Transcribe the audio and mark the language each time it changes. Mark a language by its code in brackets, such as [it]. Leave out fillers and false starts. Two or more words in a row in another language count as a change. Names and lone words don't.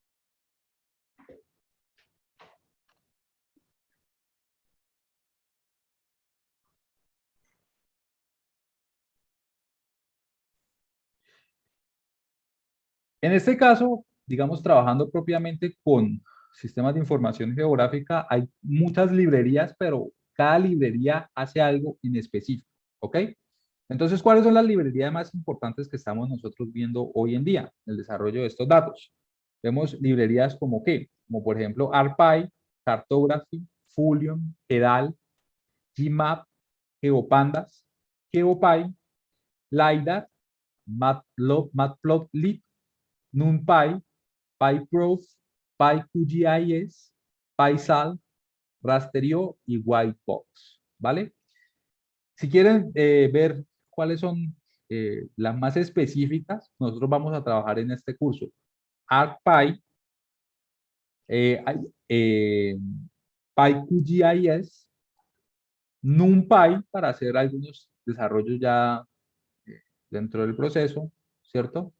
[es] En este caso, digamos, trabajando propiamente con sistemas de información geográfica, hay muchas librerías, pero cada librería hace algo en específico, ¿ok? Entonces, ¿cuáles son las librerías más importantes que estamos nosotros viendo hoy en día en el desarrollo de estos datos? Vemos librerías como qué, como por ejemplo ArcPy, Cartography, Fullion, GEDAL, GMAP, GeoPandas, GeoPy, LiDAR, Matplotlib, NumPy, PyProof, PyQGIS, PySal, Rasterio y Whitebox, ¿vale? Si quieren ver cuáles son las más específicas, nosotros vamos a trabajar en este curso. ArcPy, eh, eh, PyQGIS, NumPy para hacer algunos desarrollos ya dentro del proceso, ¿cierto?